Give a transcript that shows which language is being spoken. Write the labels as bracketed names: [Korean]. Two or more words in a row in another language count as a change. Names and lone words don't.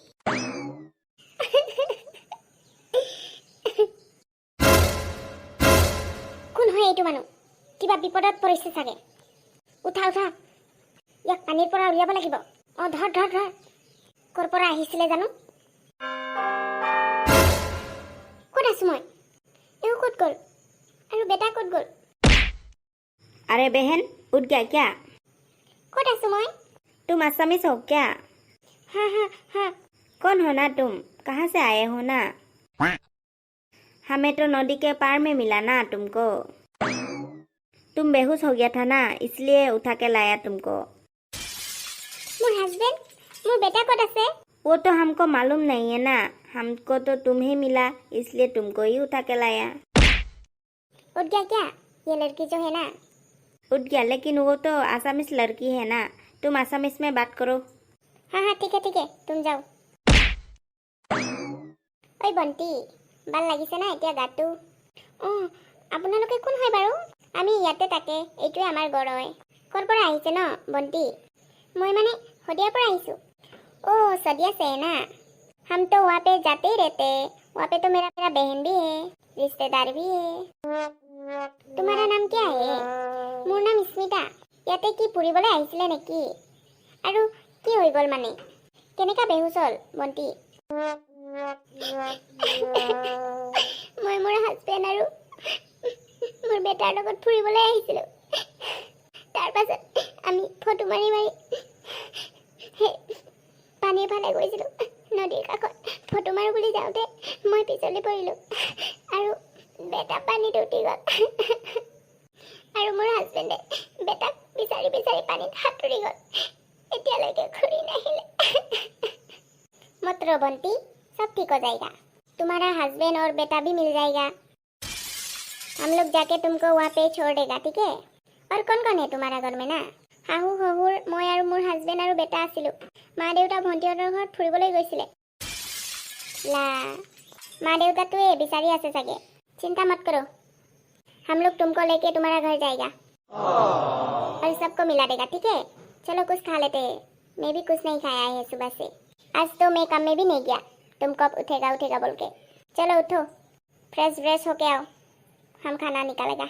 [Assamese] কোন হয় এইটো মানুহ কিবা বিপদত পৰিছে চাগে উঠা ইয়াক পানীৰ পৰা উলিয়াব লাগিব ধৰ ক'ৰ পৰা আহিছিলে জানো ক'ত আছো মই এওঁ ক'ত গ'ল আৰু বেটা ক'ত গ'ল [Hindi] अरे बहन उठ गया क्या [Assamese] ক'ত আছো মই [Hindi] तुम असमीस हो क्या हाँ कौन हो ना तुम कहाँ से आए हो ना हमें तो नदी के पार में मिला ना तुमको तुम बेहोश हो गया था ना इसलिए उठा के लाया तुमको [Assamese] মোৰ হাজবেণ্ড মোৰ বেটা ক'ত আছে [Hindi] वो तो हमको मालूम नहीं है ना हमको तो तुम्हें मिला इसलिए तुमको ही उठा के लाया उठ गया क्या ये लड़की जो है ना उठ गया लेकिन वो तो आसामीस लड़की है ना तुम आसामीस में बात करो। हाँ हाँ ठीक है तुम [Assamese] যাও। ঐ বন্তি ভাল লাগিছে না এতিয়া গাটো? অঁ আপোনালোকে কোন হয় বাৰু? আমি ইয়াতে তাকে, এইটোৱে আমাৰ ঘৰ হয়। ক'ৰ পৰা আহিছে ন বন্তি? মই মানে শদিয়াৰ পৰা আহিছোঁ। [Hindi] ओह सदिया से है ना, हम तो वहाँ पे जाते ही रहते हैं। वहाँ पे तो मेरा बहन भी है, रिश्तेदार भी है। तुम्हारा नाम क्या है? [Assamese] মোৰ নাম স্মিতা। ইয়াতে কি ফুৰিবলৈ আহিছিলে নেকি? আৰু কি হৈ গ'ল মানে? কেনেকা বেহুচ হ'ল বন্তি? মই মোৰ হাজবেণ্ড আৰু মোৰ বেটাৰ লগত ফুৰিবলৈ আহিছিলোঁ। তাৰ পাছত আমি ফটো মাৰি পানীৰ ফালে গৈছিলোঁ। নদীৰ কাষত ফটো মাৰো বুলি যাওঁতে মই পিছলি পৰিলোঁ আৰু বেটা পানীত উঠি গ'ল। আৰু মোৰ হাজবেণ্ডে বেটাক বিচাৰি পানীত সাঁতুৰি গ'ল। এতিয়ালৈকে ঘূৰি নাহিলে। [Hindi] मत रो बंटी, सब ठीक हो जाएगा। तुम्हारा हस्बैंड और बेटा भी मिल जाएगा। हम लोग जाके तुमको वहाँ पे छोड़ देगा, ठीक है? और कौन कौन है तुम्हारा घर में ना? [Assamese] শাহু শহুৰ মই আৰু মোৰ হাজবেণ্ড আৰু বেটা আছিলোঁ। মা দেউতা ভণ্টিহঁতৰ ঘৰত ফুৰিবলৈ গৈছিলে। লা মা দেউতাটোৱে বিচাৰি আছে চাগে। [Hindi] চিন্তা मत करो, हम लोग तुमको लेके तुम्हारा घर जाएगा और सबको मिला देगा, ठीक है? चलो कुछ खा लेते हैं। मैं भी कुछ नहीं खाया है सुबह से। आज तो मैं काम में भी नहीं गया। तुम कब उठेगा बोल के। चलो उठो, फ्रेश होके आओ, हम खाना निकालेगा।